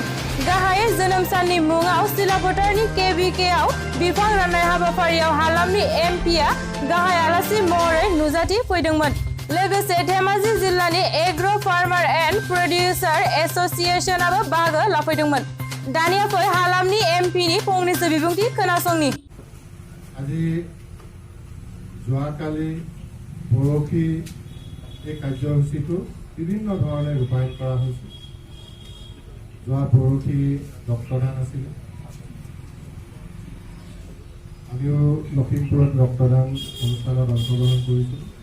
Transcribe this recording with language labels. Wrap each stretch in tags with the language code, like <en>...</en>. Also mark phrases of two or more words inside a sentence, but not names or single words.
<brx>गाहायै जोनोम साननि मुङाव सिलाफोथारनि KBKआव बिफां राननाय हाबाफारियाव हालामनि MPआ गाहाय आलासि महरै नुजाथि फैदोंमोन। लोगोसे धेमाजि जिल्लानि एग्र' फार्मार एन्ड प्रडिउसार एस'सिएशनाबो बाहागो लाफैदोंमोन। दानिया फै हालामनि MPनि फंनैसो बिबुंथि खोनासंनि।</brx> <as>আজি যোৱাকালি পৰহি এই কাৰ্যসূচীটো বিভিন্ন ধৰণে ৰূপায়ণ কৰা হৈছে। যোৱা পৰহি ৰক্তদান আছিলে। আমিও লখিমপুৰত ৰক্তদান অনুষ্ঠানত অংশগ্ৰহণ কৰিছোঁ।</as>